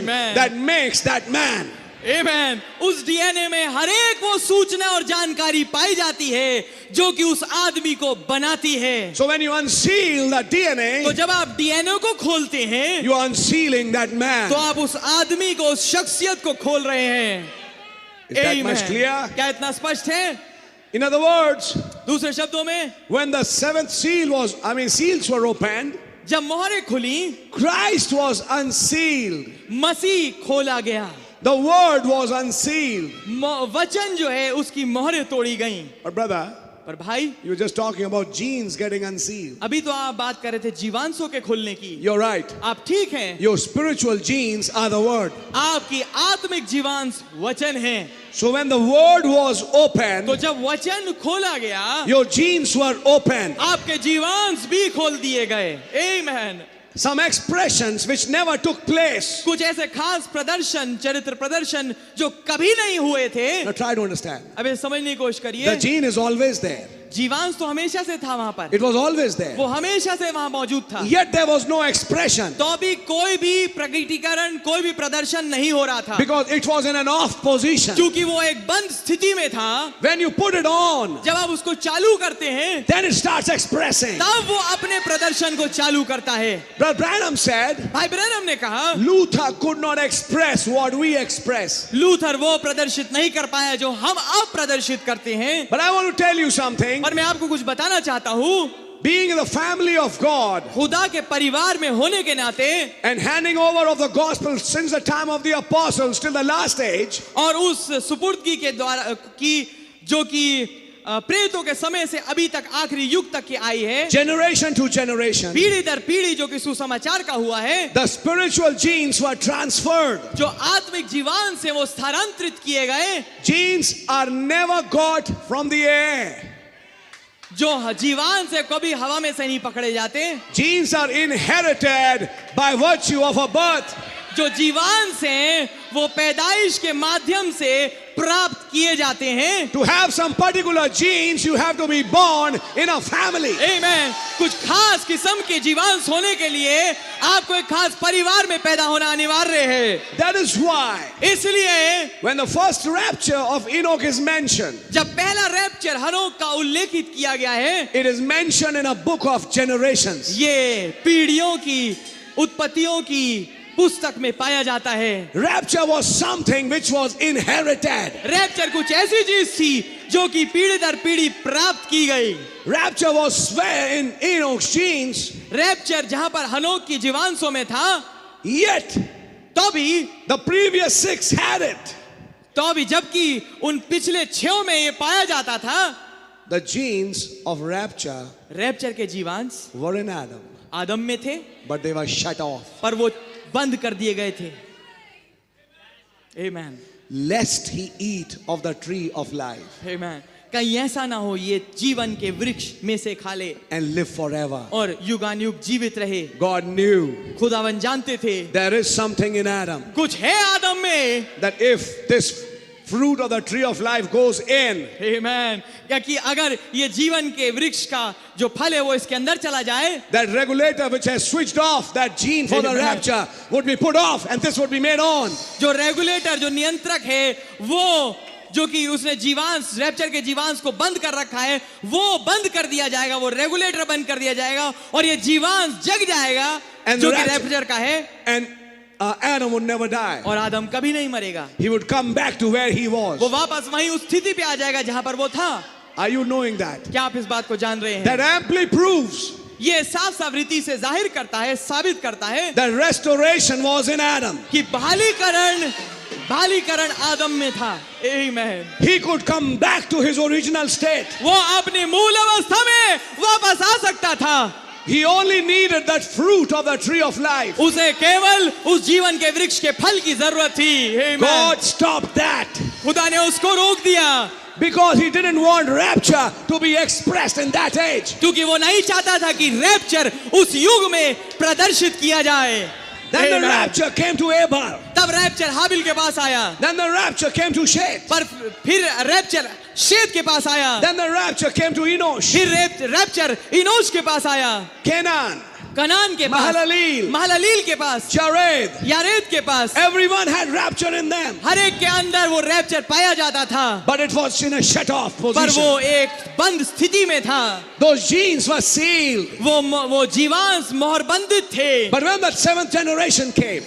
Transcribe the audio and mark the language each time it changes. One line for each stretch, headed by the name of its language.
English: Amen. that makes that man.
Hindi: आमेन। उस DNA में हर एक वो सूचना और जानकारी पाई जाती है जो कि उस आदमी को बनाती है।
English: So when you unseal the
Hindi: तो
English: DNA,
Hindi: जब आप डीएनए को खोलते हैं
English: you are unsealing that man.
Hindi: तो आप उस आदमी को, उस शख्सियत को खोल रहे हैं।
English: Is that Amen. much clear?
Hindi: क्या इतना स्पष्ट है?
English: In other words,
Hindi: दूसरे शब्दों में
English: when the seventh seals were opened,
Hindi: जब मोहरें खुली,
English: Christ was unsealed.
Hindi: मसीह खोला गया,
English: The word was unsealed.
Hindi: वचन जो है उसकी मोहरें तोड़ी गईं।
English: But brother,
Hindi: पर भाई,
English: you were just talking about genes getting unsealed.
Hindi: अभी तो आप बात कर रहे थे जीवांशों के खुलने की।
English: You're right.
Hindi: आप ठीक हैं।
English: Your spiritual genes are the word.
Hindi: आपकी आत्मिक जीवांश वचन है।
English: So when the word was opened,
Hindi: तो जब वचन खोला गया,
English: your genes were opened.
Hindi: आपके जीवांश भी खोल दिए गए। आमीन।
English: Some expressions which never took place.
Hindi: कुछ ऐसे खास प्रदर्शन, चरित्र प्रदर्शन जो कभी नहीं हुए थे।
English: Now try to understand.
Hindi: अबे समझने की कोशिश
English: The
Hindi: करिए।
English: gene is always there.
Hindi: जीवांश तो हमेशा से था वहां पर,
English: It was always there.
Hindi: वो हमेशा से वहां मौजूद था।
English: Yet there was no expression
Hindi: तो भी कोई भी प्रकटीकरण, कोई भी प्रदर्शन नहीं हो रहा था,
English: because it was in an off position.
Hindi: क्योंकि वो एक बंद स्थिति में था।
English: When you put it on,
Hindi: जब आप उसको चालू करते हैं
English: then it starts expressing.
Hindi: तब वो अपने प्रदर्शन को चालू करता है।
English: Brother Branham said,
Hindi: भाई ब्रैनम ने कहा,
English: Luther could not express what we express.
Hindi: Luther वो प्रदर्शित नहीं कर पाया जो हम अब प्रदर्शित करते हैं।
English: But I want to tell you something.
Hindi: और मैं आपको कुछ बताना चाहता हूँ,
English: Being in the family of God
Hindi: खुदा के परिवार में होने के नाते
English: and handing over of the gospel since the time of the apostles till the last age,
Hindi: और उस सुपुर्दगी के द्वारा की जो कि प्रेरितों के समय से अभी तक आखिरी युग तक की आई है,
English: generation to generation,
Hindi: पीढ़ी दर पीढ़ी जो कि सुसमाचार का हुआ है,
English: the spiritual genes were transferred.
Hindi: जो आत्मिक जीवान से वो स्थानांतरित किए गए।
English: Genes are never got from the air.
Hindi: जो जीवान से कभी हवा में से नहीं पकड़े जाते।
English: Genes are inherited by virtue of a birth.
Hindi: जो जीवान से वो पैदाइश के माध्यम से प्राप्त किए जाते हैं।
English: To have some particular genes, you have to be born in a family.
Hindi: आमीन। कुछ खास किस्म के जीवांश होने के लिए आपको एक खास परिवार में पैदा होना अनिवार्य है।
English: That is why
Hindi: इसलिए
English: when the first rapture of Enoch is mentioned,
Hindi: जब पहला रैप्चर हनोक का उल्लेखित किया गया है,
English: it is mentioned in a book of generations.
Hindi: ये पीढ़ियों की, उत्पत्तियों की पुस्तक में पाया जाता है।
English: Rapture was something which was inherited.
Hindi: Rapture कुछ ऐसी चीज थी जो कि पीढ़ी दर पीढ़ी प्राप्त की गई।
English: Rapture was where in Enoch's genes,
Hindi: rapture जहां पर हनोक की जीवांशों में था,
English: yet
Hindi: तो भी
English: the previous 6 had it.
Hindi: तो भी जबकि उन पिछले 6 में ये पाया जाता था।
English: The genes of rapture
Hindi: rapture के जीवांश
English: were in Adam,
Hindi: आदम में थे,
English: but they were shut off.
Hindi: पर वो बंद कर दिए गए थे। आमीन।
English: Lest he eat of the tree of life
Hindi: आमीन। कहीं ऐसा ना हो ये जीवन के वृक्ष में से खा ले
English: and live forever.
Hindi: और युगानुयुग जीवित रहे।
English: God knew
Hindi: खुदावन जानते थे
English: there is something in Adam
Hindi: कुछ है आदम में।
English: that if this fruit of the tree of life goes in,
Hindi: आमीन। क्या कि अगर ये जीवन के वृक्ष का जो फल है वो इसके अंदर चला जाए,
English: that regulator which has switched off that gene for the Amen. rapture would be put off and this would be made on.
Hindi: जो रेगुलेटर, जो नियंत्रक है वो जो कि उसने जीवांश रैप्चर के जीवांश को बंद कर रखा है, वो बंद कर दिया जाएगा, वो रेगुलेटर बंद कर दिया जाएगा और ये जीवांश जग जाएगा
English: And
Hindi: जो कि
English: rapture-
Hindi: रैप्चर का है,
English: And Adam would never die.
Hindi: और आदम कभी नहीं मरेगा।
English: He would come back to where he was.
Hindi: वो वापस वहीं उस स्थिति पे आ जाएगा जहां पर वो था।
English: Are you knowing that?
Hindi: क्या आप इस बात को जान रहे हैं?
English: That amply proves
Hindi: ये साफ साफ रीति से जाहिर करता है, साबित करता है
English: that restoration was in Adam.
Hindi: कि बहालीकरण आदम में था। आमीन।
English: He could come back to his original state.
Hindi: वो अपनी मूल अवस्था में वापस आ सकता था।
English: He only needed that fruit of the tree of life.
Hindi: उसे केवल उस जीवन के वृक्ष के फल की जरूरत थी। आमीन।
English: God stopped that
Hindi: खुदा ने उसको रोक दिया
English: because he didn't want rapture to be expressed in that age.
Hindi: क्योंकि वो नहीं चाहता था कि रैप्चर उस युग में प्रदर्शित किया जाए।
English: Then the Amen. rapture came to Abel.
Hindi: तब रैप्चर हाबिल के पास आया,
English: Then the rapture came to Seth.
Hindi: पर फिर रैप्चर शेत के पास आया,
English: Then the rapture came to Enosh.
Hindi: फिर रैप्चर इनोश के पास आया,
English: Canaan,
Hindi: कनान के पास, महललील के पास,
English: Jared.
Hindi: यारेद के पास।
English: Everyone had rapture in them.
Hindi: हर एक के अंदर वो रैप्चर पाया जाता था,
English: But it was in a shut off
Hindi: पर
English: position.
Hindi: वो एक बंद स्थिति में था।
English: Those genes were sealed.
Hindi: वो जीवांश मोहर बंदित थे।
English: But when that seventh generation came,